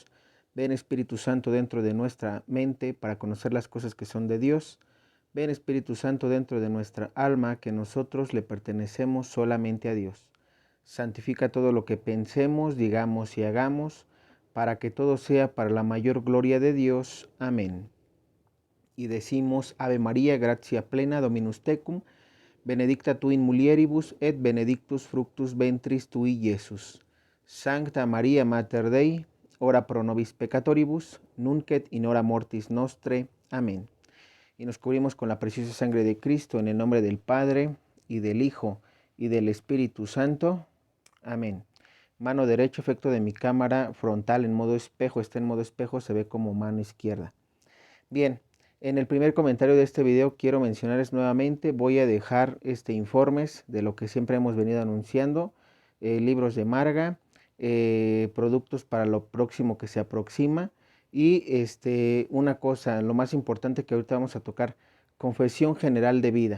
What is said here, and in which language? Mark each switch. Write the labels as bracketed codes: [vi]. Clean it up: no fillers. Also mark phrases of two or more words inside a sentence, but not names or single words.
[es] Ven, Espíritu Santo, dentro de nuestra mente para conocer las cosas que son de Dios. Ven, Espíritu Santo, dentro de nuestra alma, que nosotros le pertenecemos solamente a Dios. Santifica todo lo que pensemos, digamos y hagamos, para que todo sea para la mayor gloria de Dios. Amén. Y decimos: [la] Ave María, gratia plena, Dominus tecum, benedicta tu in mulieribus et benedictus fructus ventris tui, Iesus. Sancta Maria Mater Dei, ora pro nobis peccatoribus, nunc et in hora mortis nostre. [es] Amén. Y nos cubrimos con la preciosa sangre de Cristo, en el nombre del Padre, y del Hijo, y del Espíritu Santo. Amén. Mano derecha, efecto de mi cámara frontal en modo espejo, está en modo espejo, se ve como mano izquierda. Bien, en el primer comentario de este video quiero mencionarles nuevamente, voy a dejar informes de lo que siempre hemos venido anunciando, libros de Marga, productos para lo próximo que se aproxima, y una cosa, lo más importante que ahorita vamos a tocar: confesión general de vida.